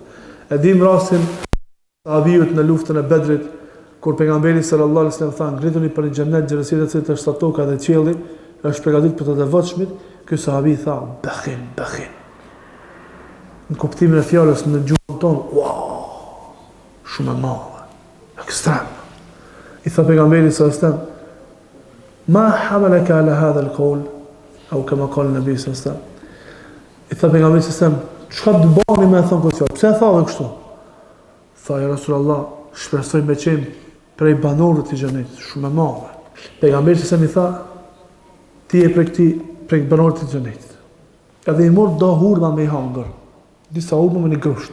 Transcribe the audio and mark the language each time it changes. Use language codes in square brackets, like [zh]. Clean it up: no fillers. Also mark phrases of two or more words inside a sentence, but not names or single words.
[sq] E dim rastin sahabijut në luftën e Bedrit, kur pejgamberi [ar] صلى الله عليه وسلم [sq] tha ngrituni për në xhenet xhelosia e cilët është toka dhe qielli, është përgatitur për të devotshmit. Ky sahabi tha bakhin. Në kuptimin e fjalës në gjuhën tonë, wow, shumë e madhe, ekstrem. I tha pejgamberi [ar] صلى الله عليه وسلم، ما حملك على هذا القول، أو كما قال النبي صلى الله عليه وسلم. [sq] I tha pejgamberi [ar] صلى الله عليه وسلم, [sq] çka të bani me thon këtë fjalë? Pse e thave kështu? Tha [ar] يا رسول الله, [sq] shpresoj me qenë prej banorëve të xhenetit, shumë e madhe. Pejgamberi [ar] صلى الله عليه وسلم [sq] i tha, ti je prej banorëve të xhenetit. Edhe i mor do hurma me i hangër. Disa hurma me një grusht.